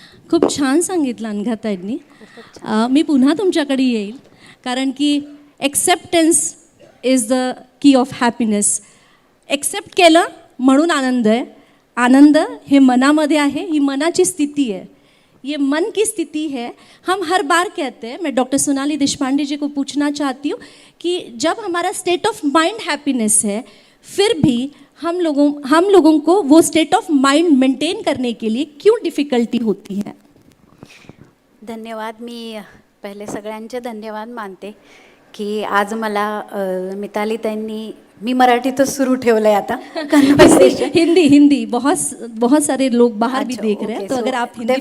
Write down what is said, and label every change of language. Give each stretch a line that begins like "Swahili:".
Marathi: खूप छान सांगितलं अनघाताईंनी. मी पुन्हा तुमच्याकडे येईल, कारण की
English: Acceptance is the key of happiness.
Marathi: Accept केलं म्हणून आनंद है. आनंद हे मनामध्ये आहे, ही मनाची स्थिति है,
Hindi: ये मन की स्थिति है. हम हर बार कहते हैं, मैं डॉक्टर सोनाली देशपांडे जी को पूछना चाहती हूँ कि जब हमारा स्टेट ऑफ माइंड हैप्पीनेस है, फिर भी हम लोगों को वो स्टेट ऑफ माइंड मेंटेन करने के लिए क्यों डिफिकल्टी होती है?
Marathi: धन्यवाद. मी पहिले सगळ्यांचे धन्यवाद मानते की आज मला मिताली ताईंनी, मी मराठीतच सुरू ठेवलं आहे आता कन्वर्सेशन.
Hindi: हिंदी बहुत सारे लोग बाहर भी देख रहे हैं, तो अगर आप हिंदी में